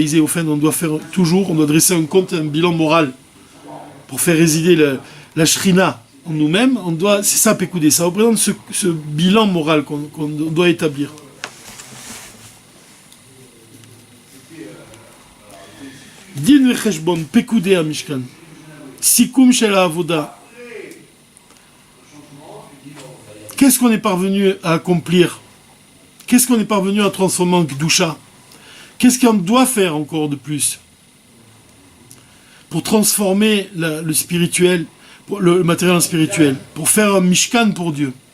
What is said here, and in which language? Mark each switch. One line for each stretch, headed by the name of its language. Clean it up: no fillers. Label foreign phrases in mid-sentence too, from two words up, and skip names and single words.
French: Au fin, on doit dresser un compte, un bilan moral pour faire résider la shrina en nous-mêmes. C'est ça Pekoudé, ça représente ce bilan moral qu'on doit établir.
Hebrew: דין וחשבון פקודי המשכן. סיכום של עבודה.
French: Qu'est-ce qu'on est parvenu à accomplir? Qu'est-ce qu'on est parvenu à transformer en Kedusha? Qu'est-ce qu'on doit faire encore de plus pour transformer le spirituel, le matériel spirituel, pour faire un Mishkan pour Dieu?